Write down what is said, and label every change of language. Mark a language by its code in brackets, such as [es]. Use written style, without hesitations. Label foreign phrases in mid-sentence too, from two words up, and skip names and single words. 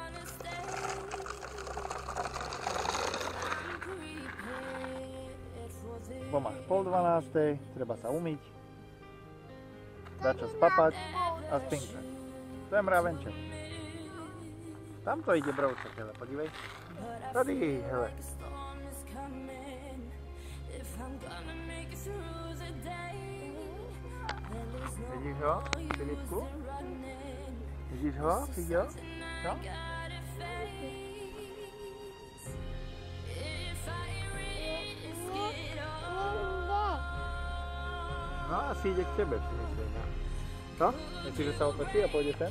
[sk] Bo máš 11:30, treba sa umyť, dať čas papať a spinkať. To je mravenček. Tamto ide brouček, [cs] hele, podívej. Tady, hele. Vidíš ho, Filipku? Vidíš ho, Fiďo? No? [sk] No, asi ide k tebe, si myslím. [cs] Co? [sk] Myslíš, že sa otočí a pôjde sem?